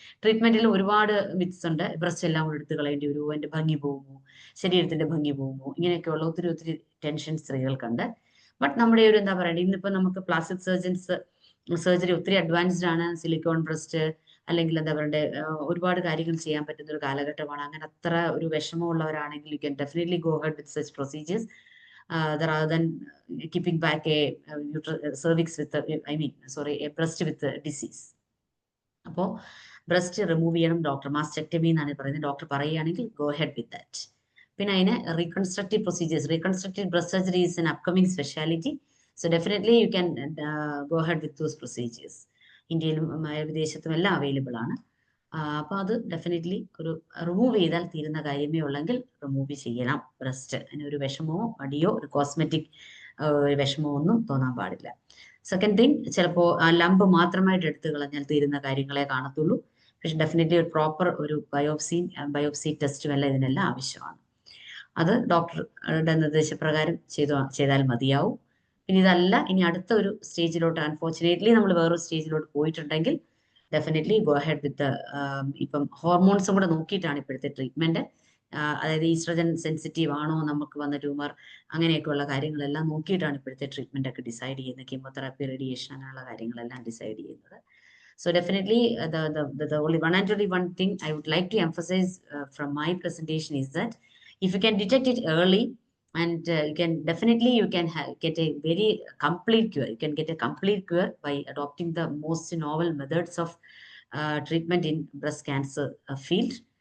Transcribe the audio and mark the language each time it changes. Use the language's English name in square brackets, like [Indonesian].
[Malayalam] ട്രീറ്റ്മെന്റിൽ ഒരുപാട് മിത്സ് ഉണ്ട്. ബ്രസ്റ്റ് എല്ലാം കൂടെ എടുത്ത് കളയേണ്ടി വരുമോ, എന്റെ ഭംഗി പോകുമോ, ശരീരത്തിന്റെ ഭംഗി പോകുമോ, ഇങ്ങനെയൊക്കെയുള്ള ഒത്തിരി ടെൻഷൻ സ്ത്രീകൾക്കുണ്ട്. ബട്ട് നമ്മുടെ ഒരു എന്താ പറയുക, ഇന്നിപ്പോ നമുക്ക് പ്ലാസ്റ്റിക് സർജറി ഒത്തിരി അഡ്വാൻസ്ഡ് ആണ്. സിലിക്കോൺ ബ്രസ്റ്റ്, അല്ലെങ്കിൽ എന്താ പറയുക ഒരുപാട് കാര്യങ്ങൾ ചെയ്യാൻ പറ്റുന്ന ഒരു കാലഘട്ടമാണ്. അങ്ങനെ അത്ര ഒരു വിഷമമുള്ളവരാണെങ്കിൽ [English] You can definitely go ahead with such procedures rather than keeping back a cervix with a breast with a disease. [Malayalam] അപ്പോൾ ബ്രസ്റ്റ് റിമൂവ് ചെയ്യണം, ഡോക്ടർ മാസ്റ്റെക്ടമി എന്നാണ് പറയുന്നത്. ഡോക്ടർ പറയുകയാണെങ്കിൽ [English] Go ahead with that. [Malayalam] പിന്നെ അതിന് [English] Reconstructive procedures, reconstructive breast surgery is an upcoming speciality. So definitely you can go ahead with those procedures. [Malayalam] ഇന്ത്യയിലും വിദേശത്തും എല്ലാം അവൈലബിൾ ആണ്. അപ്പോൾ അത് ഡെഫിനറ്റ്ലി ഒരു റിമൂവ് ചെയ്താൽ തീരുന്ന കാര്യമേ ഉള്ളെങ്കിൽ റിമൂവ് ചെയ്യണം ബ്രസ്റ്റ്. അതിനൊരു വിഷമമോ മടിയോ ഒരു കോസ്മെറ്റിക് വിഷമമോ ഒന്നും തോന്നാൻ പാടില്ല. [English] second thing, [Malayalam] ചിലപ്പോൾ ആ ലംബ് മാത്രമായിട്ട് എടുത്തു കളഞ്ഞാൽ തീരുന്ന കാര്യങ്ങളെ കാണത്തുള്ളൂ. പക്ഷെ ഡെഫിനറ്റ്ലി ഒരു പ്രോപ്പർ ഒരു ബയോപ്സി ടെസ്റ്റും എല്ലാം ഇതിനെല്ലാം ആവശ്യമാണ്. അത് ഡോക്ടറുടെ നിർദ്ദേശപ്രകാരം ചെയ്താൽ മതിയാവും. പിന്നെ ഇതല്ല, ഇനി അടുത്ത ഒരു സ്റ്റേജിലോട്ട് അൺഫോർച്ചുനേറ്റ്ലി നമ്മൾ വേറൊരു സ്റ്റേജിലോട്ട് പോയിട്ടുണ്ടെങ്കിൽ [English] definitely go ahead with [Malayalam] ഇപ്പം ഹോർമോൺസും കൂടെ നോക്കിയിട്ടാണ് ഇപ്പോഴത്തെ ട്രീറ്റ്മെന്റ്. അതായത് ഈസ്ട്രജൻ സെൻസിറ്റീവ് ആണോ, നമുക്ക് വന്ന ട്യൂമർ, അങ്ങനെയൊക്കെയുള്ള കാര്യങ്ങളെല്ലാം നോക്കിയിട്ടാണ് ഇപ്പോഴത്തെ ട്രീറ്റ്മെന്റ് ഒക്കെ ഡിസൈഡ് ചെയ്യുന്നത്. കീമോതെറാപ്പി, റേഡിയേഷൻ, അങ്ങനെയുള്ള കാര്യങ്ങളെല്ലാം ഡിസൈഡ് ചെയ്യുന്നത്. [English] So definitely the only one thing I would like to emphasize from my presentation is that if you can detect it early and you can get a very complete cure. You can get a complete cure by adopting the most novel methods of treatment in breast cancer field.